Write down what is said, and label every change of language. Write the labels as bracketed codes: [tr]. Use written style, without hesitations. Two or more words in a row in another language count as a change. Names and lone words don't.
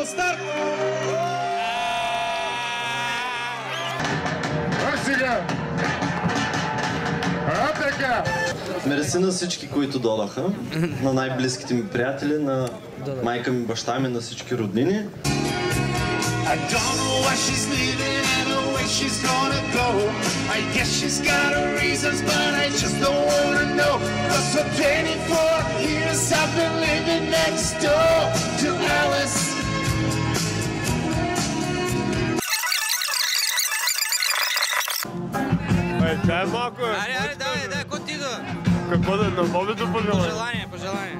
[bg] Старт! А сега! А така! Мерси на всички, които додаха, на най-близките ми приятели, на майка ми, баща ми, на всички роднини. [en] I don't know why she's leaving and the way she's gonna go. I guess she's got her reasons, but I just don't wanna know. 'Cause for 24 years I've been living next door to Alice. [bg] Дай малко е. Айде, дай, контиго. Какво да на Бобито пожелание? Пожелание.